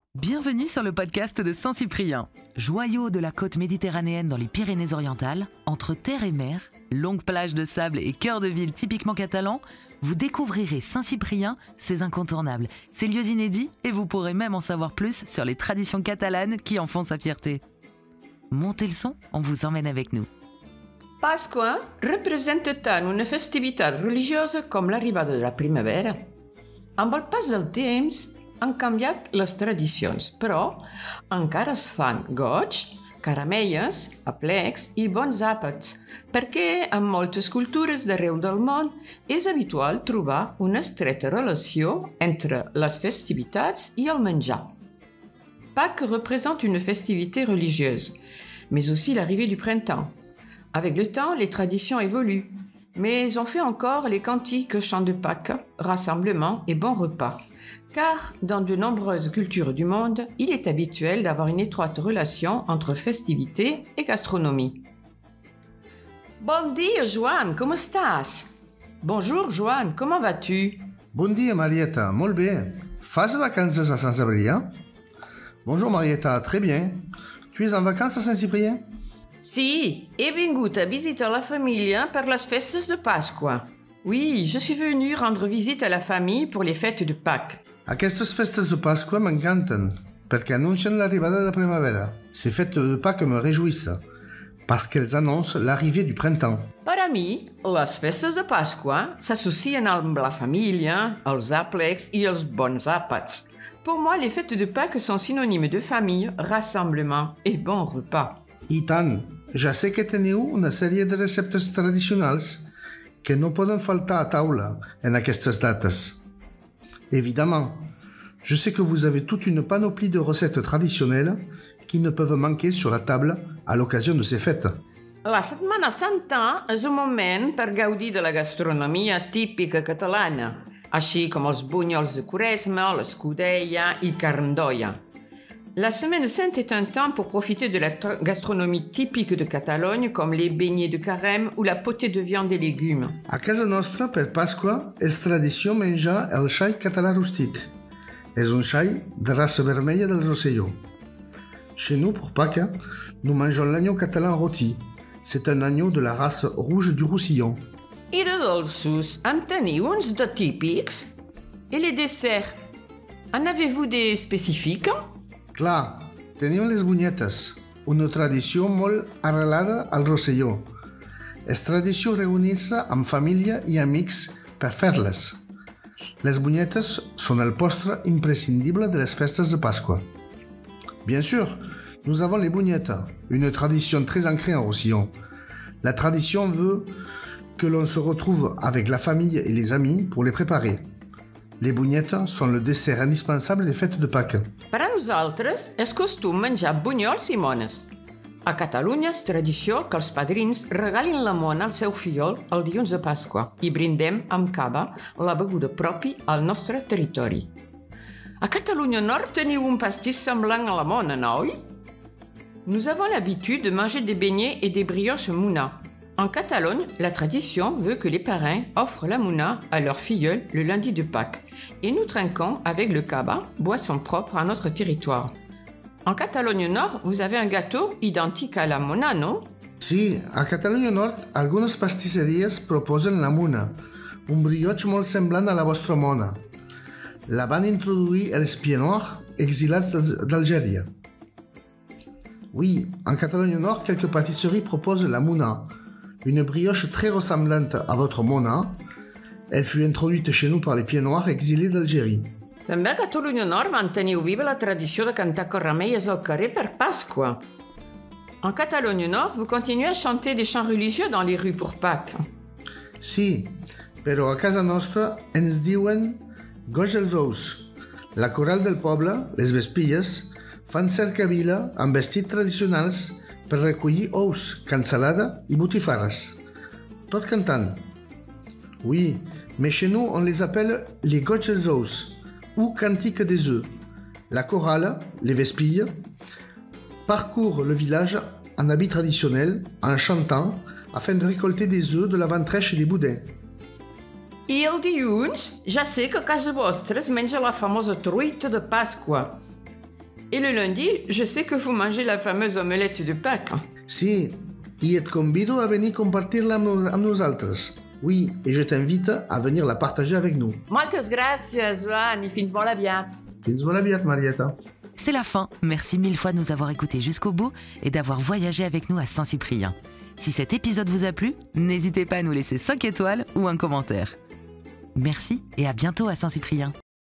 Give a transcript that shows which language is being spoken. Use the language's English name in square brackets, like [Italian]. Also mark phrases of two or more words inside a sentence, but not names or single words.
[French] Bienvenue sur le podcast de Saint-Cyprien. Joyau de la côte méditerranéenne dans les Pyrénées-Orientales, entre terre et mer, longues plages de sable et cœur de ville typiquement catalan, vous découvrirez Saint-Cyprien, ses incontournables, ses lieux inédits et vous pourrez même en savoir plus sur les traditions catalanes qui en font sa fierté. Montez le son, on vous emmène avec nous. [Catalan] Pasqua representa tant una festivitat religiosa com l'arribada de la primavera. Amb el pas del temps han canviat les tradicions, però encara es fan goig, caramelles, aplecs i bons àpats, perquè en moltes cultures d'arreu del món és habitual trobar una estreta relació entre les festivitats i el menjar. [French] Pâques représente une festivité religieuse, mais aussi l'arrivée du printemps. Avec le temps, les traditions évoluent, mais on fait encore les cantiques, chants de Pâques, rassemblements et bons repas. Car dans de nombreuses cultures du monde, il est habituel d'avoir une étroite relation entre festivité et gastronomie. [Catalan] Bon dia, Joan, com estàs? [French] Bonjour, Joan, comment vas-tu? [Catalan] Bon dia, Marietta, molt bé. Fas vacances [French] à Saint-Cyprien? Bonjour, Marietta, très bien. Tu es en vacances à Saint-Cyprien? [Catalan] Sí, he vingut a visitar la família per les festes de Pasqua. [French] Oui, je suis venue rendre visite à la famille pour les fêtes de Pâques. [Catalan] Aquestes festes de Pasqua m'encanten, perquè anuncien l'arribada de la primavera. [French] Ces fêtes de Pâques me réjouissent, parce qu'elles annoncent l'arrivée du printemps. [Catalan] Per a mi, les festes de Pasqua s'associen amb la família, els àplecs i els bons àpats. [French] Pour moi, les fêtes de Pâques sont synonymes de famille, rassemblement et bon repas. [Catalan] I tant, ja sé que teniu una sèrie de receptes tradicionals que no poden faltar a taula en aquestes dates. [French] Évidemment, je sais que vous avez toute une panoplie de recettes traditionnelles qui ne peuvent manquer sur la table à l'occasion de ces fêtes. [Catalan] La Setmana Santa és un moment per gaudir de la gastronomia típica catalana, així com els bunyols de Quaresma, l'escudella i carn d'olla. [French] La Semaine Sainte est un temps pour profiter de la gastronomie typique de Catalogne, comme les beignets de carême ou la potée de viande et légumes. [Catalan] A casa nostra, per Pasqua, és tradició menjar el xai català rústic. És un xai de raça vermella del Rosselló. [French] Chez nous, pour Pâques, nous mangeons l'agneau catalan rôti. C'est un agneau de la race rouge du Roussillon. [Catalan] I de dolços, en teniu uns de típics? [French] Et les desserts? En avez-vous des spécifiques? [Catalan] Clar, tenim les bunyetes, una tradició molt arrelada al Rosselló. És tradició reunir-se amb família i amics per fer-les. Les bunyetes són el postre imprescindible de les festes de Pasqua. [French] Bien sûr, nous avons les bugnettes, une tradition très ancrée en Roussillon. La tradition veut que l'on se retrouve avec la famille et les amis pour les préparer. Les bugnettes sont le dessert indispensable des fêtes de Pâques. [Catalan] Per a nosaltres és costum menjar bunyols i mones. A Catalunya és tradició que els padrins regalin la mona al seu fillol el dilluns de Pasqua i brindem amb cava, la beguda propi al nostre territori. A Catalunya Nord teniu un pastís semblant a la mona, no? [French] Nous avons l'habitude de manger des beignets et des brioches mouna. En Catalogne, la tradition veut que les parrains offrent la mouna à leur filleul le lundi de Pâques et nous trinquons avec le cava, boisson propre à notre territoire. En Catalogne Nord, vous avez un gâteau identique à la mona, non? [Catalan] Sí, a Catalunya Nord, algunes pastisseries proposen la muna, un brioche molt semblant a la vostra mona. La van introduir els [French] pieds noirs [Catalan] exilats d'Algèria. [French] Oui, en Catalogne Nord, quelques pâtisseries proposent la mouna, une brioche très ressemblante à votre mona. Elle fut introduite chez nous par les pieds noirs exilés d'Algérie. [Catalan] També a Catalunya Nord manteniu viva la tradició de cantar corramelles al carrer per Pasqua. [French] En Catalogne Nord, vous continuez à chanter des chants religieux dans les rues pour Pâques. [Catalan] Sí, però a casa nostra ens diuen goig els ous. La coral del poble, les vespilles, fan cercavila amb vestits tradicionals per recollir ous, cansalada i botifarres. Tot cantant. [French] Oui, mais chez nous on les appelle les [Catalan] goig els ous [French] ou cantiques des œufs. La chorale, les vespilles, parcourt le village en habits traditionnels, en chantant, afin de récolter des œufs, de la ventrèche et des boudins. [Catalan] I el dilluns ja sé que a casa vostra es menja la famosa truita de Pasqua. [French] Et le lundi, je sais que vous mangez la fameuse omelette de Pâques. [Catalan] Sí, i et convido a venir compartir-la amb nosaltres. [French] Oui, et je t'invite à venir la partager avec nous. [Catalan] Moltes gràcies, Joan, i fins molt aviat. Fins molt aviat, Marieta. [French] C'est la fin. Merci 1000 fois de nous avoir écoutés jusqu'au bout et d'avoir voyagé avec nous à Saint-Cyprien. Si cet épisode vous a plu, n'hésitez pas à nous laisser 5 étoiles ou un commentaire. Merci et à bientôt à Saint-Cyprien.